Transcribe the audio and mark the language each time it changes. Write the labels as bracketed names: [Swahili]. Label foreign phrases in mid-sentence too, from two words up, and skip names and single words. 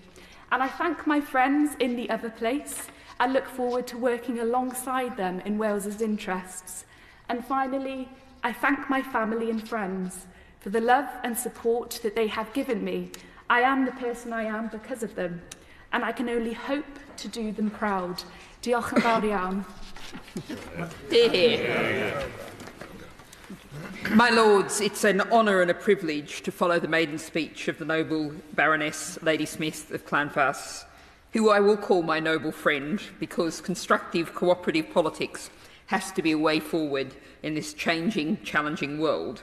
[English] And I thank my friends in the other place and look forward to working alongside them in Wales's interests. And finally, I thank my family and friends for the love and support that they have given me. I am the person I am because of them, and I can only hope to do them proud. [Welsh] Diolch yn fawr iawn. [English] My Lords, it's an honour and a privilege to follow the maiden speech of the noble Baroness Lady Smith of Llanfass, who I will call my noble friend, because constructive cooperative politics has to be a way forward in this changing, challenging world.